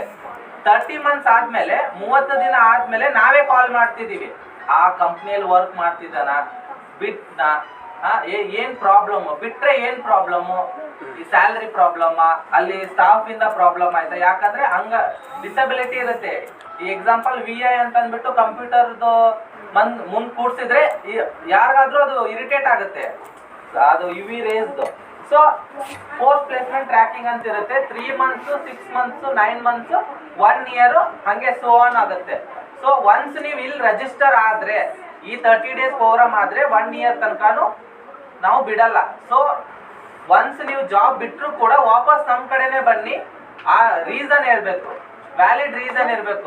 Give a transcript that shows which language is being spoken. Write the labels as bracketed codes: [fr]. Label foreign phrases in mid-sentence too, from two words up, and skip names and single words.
[kn] 30 months ಆದ್ಮೇಲೆ 30 ದಿನ ಆದ್ಮೇಲೆ ನಾವೇ ಕಾಲ್ ಮಾಡ್ತಿದೀವಿ, ಆ ಕಂಪ್ನಿಯಲ್ಲಿ ವರ್ಕ್ ಮಾಡ್ತಿದ್ದಾನ, ಬಿಟ್ನಾ, ಏನ್ ಪ್ರಾಬ್ಲಮ್, ಬಿಟ್ರೆ ಏನ್ ಪ್ರಾಬ್ಲಮ್, ಈ [en] salary problem, [kn] ಅಲ್ಲಿ ಸ್ಟಾಫ್ ಇಂದ ಪ್ರಾಬ್ಲಮ್ ಆಯ್ತಾ, ಯಾಕಂದ್ರೆ ಹಂಗ ಡಿಸಬಿಲಿಟಿ ಇರುತ್ತೆ. ಈ ಎಕ್ಸಾಂಪಲ್ VI ಅಂತ ಅಂದ್ಬಿಟ್ಟು ಕಂಪ್ಯೂಟರ್ದು ಮುಂದ್ ಕೂಡ್ಸಿದ್ರೆ ಯಾರಿಗಾದ್ರೂ ಅದು ಇರಿಟೇಟ್ ಆಗುತ್ತೆ, ಅದು UV ರೇಸ್ದು. ಸೊ [en] post placement tracking [kn] ಅಂತ ಇರುತ್ತೆ. [en] 3 months 6 months 9 months 1 year ಹಂಗೆ so on ಆಗುತ್ತೆ. so once [kn] ನೀವು ಇಲ್ಲಿ ರಿಜಿಸ್ಟರ್ ಆದ್ರೆ, ಈ [en] 30 days program [kn] ಆದ್ರೆ 1 year ತನಕನೂ ನಾವು ಬಿಡಲ್ಲ. [en] so once [kn] ನೀವು ಜಾಬ್ ಬಿಟ್ಟರು ಕೂಡ ವಾಪಸ್ ನಮ್ಮ ಕಡೆನೆ ಬನ್ನಿ, ಆ ರೀಸನ್ ಹೇಳ್ಬೇಕು, [en] valid reason [kn] ಇರಬೇಕು.